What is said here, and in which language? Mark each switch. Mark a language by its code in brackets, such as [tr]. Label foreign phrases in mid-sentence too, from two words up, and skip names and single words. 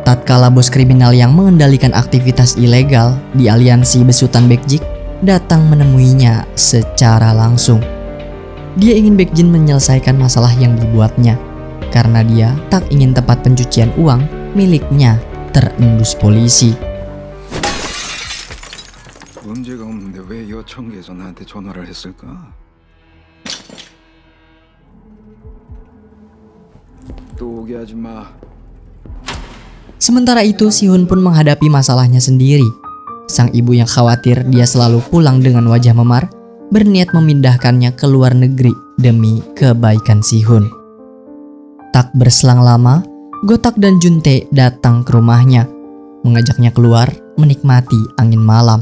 [id] Tatkala bos kriminal yang mengendalikan aktivitas ilegal di aliansi besutan Baekjin datang menemuinya secara langsung. Dia ingin Baekjin menyelesaikan masalah yang dibuatnya, karena dia tak ingin tempat pencucian uang miliknya terendus polisi. [ko] 문제가 없는데 왜 여청계에서 나한테 전화를 했을까? 또 오게 하지 마. [id] Sementara itu, Sihun pun menghadapi masalahnya sendiri. Sang ibu yang khawatir dia selalu pulang dengan wajah memar, berniat memindahkannya ke luar negeri demi kebaikan Sihun. Tak berselang lama, Gotak dan Juntae datang ke rumahnya, mengajaknya keluar menikmati angin malam.